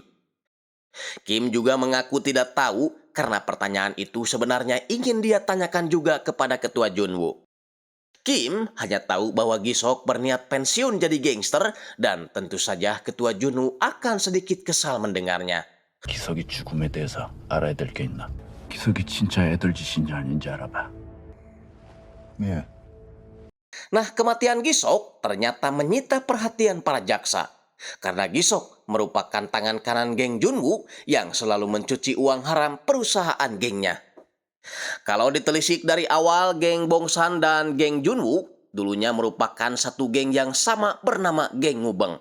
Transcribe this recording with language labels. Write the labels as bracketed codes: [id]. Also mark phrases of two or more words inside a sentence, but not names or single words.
[id] Kim juga mengaku tidak tahu karena pertanyaan itu sebenarnya ingin dia tanyakan juga kepada Ketua Junwoo. Kim hanya tahu bahwa Gisok berniat pensiun jadi gangster dan tentu saja Ketua Junwoo akan sedikit kesal mendengarnya. [ko] 기석이 죽음에 대해서 알아야 될 게 있나? 기석이 진짜 애들 짓인지 아닌지 알아봐. 예. [id] Nah, kematian Gisok ternyata menyita perhatian para jaksa. Karena Gisok merupakan tangan kanan geng Junwoo yang selalu mencuci uang haram perusahaan gengnya. Kalau ditelisik dari awal, geng Bongsan dan geng Junwoo dulunya merupakan satu geng yang sama bernama geng Ngubeng.